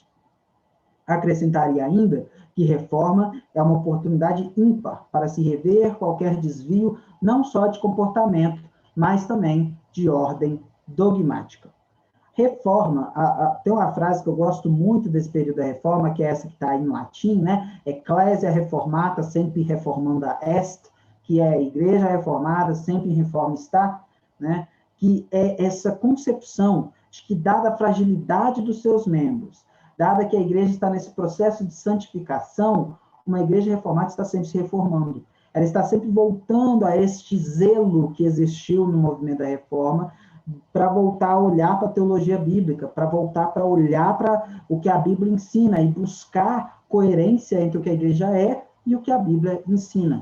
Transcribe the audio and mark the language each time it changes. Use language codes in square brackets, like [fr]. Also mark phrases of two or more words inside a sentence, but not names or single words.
[pt] Acrescentaria ainda que reforma é uma oportunidade ímpar para se rever qualquer desvio, não só de comportamento, mas também de ordem dogmática. Reforma, tem uma frase que eu gosto muito desse período da reforma, que é essa que está em latim, né? [la] Ecclesia reformata, sempre reformanda est, [pt] que é a igreja reformada, sempre em reforma está, né? Que é essa concepção de que, dada a fragilidade dos seus membros, dada que a igreja está nesse processo de santificação, uma igreja reformada está sempre se reformando. Ela está sempre voltando a este zelo que existiu no movimento da reforma, para voltar a olhar para a teologia bíblica, para voltar para olhar para o que a Bíblia ensina e buscar coerência entre o que a igreja é e o que a Bíblia ensina.